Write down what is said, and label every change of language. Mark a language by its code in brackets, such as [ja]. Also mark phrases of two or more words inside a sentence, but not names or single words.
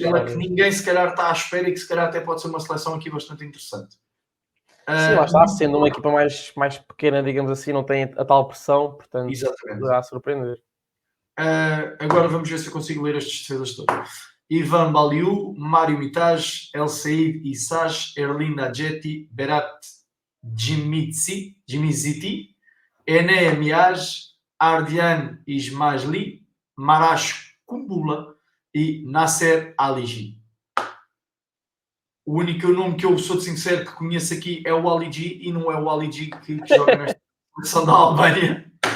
[pt] é aquela que ninguém se calhar está à espera e que se calhar até pode ser uma seleção aqui bastante interessante. Sim, lá está, sendo uma equipa mais pequena, digamos assim, não tem a tal pressão, portanto, poderá surpreender. Agora vamos ver se eu consigo ler estes defesas todos. Ivan Baliu, Mário Mitaj, El Said Issaj, Erlin Nadjeti, Berat Jimiziti, Enea Miaj, Ardian Ismaili, Marash Kumbula e Nasser Aligi. O único nome que eu sou sincero que conheço aqui é o Aligi e não é o Aligi que joga nesta seleção da Albânia.